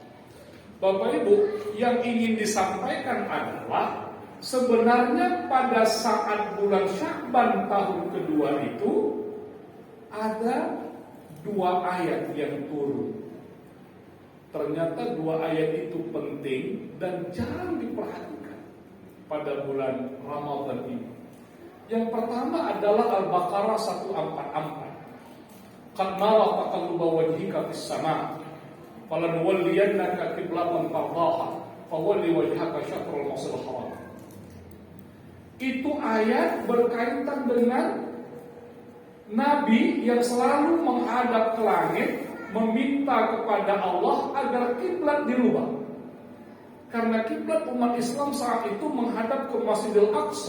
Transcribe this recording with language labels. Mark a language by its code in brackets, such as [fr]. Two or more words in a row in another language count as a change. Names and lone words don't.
[id] Bapak Ibu, yang ingin disampaikan adalah sebenarnya pada saat bulan Sya'ban tahun kedua itu ada 2 ayat yang turun. Ternyata 2 ayat itu penting dan jarang diperhatikan pada bulan Ramadan ini. Yang pertama adalah Al-Baqarah 144. [ar] قد نرى تقلب وجهك في السماء فلنولينك قبلة ترضاها فول وجهك شطر المسجد الحرام. [id] Itu ayat berkaitan dengan Nabi yang selalu menghadap ke langit, meminta kepada Allah agar kiblat dirubah. Karena kiblat umat Islam saat itu menghadap ke Masjidil Aqsa.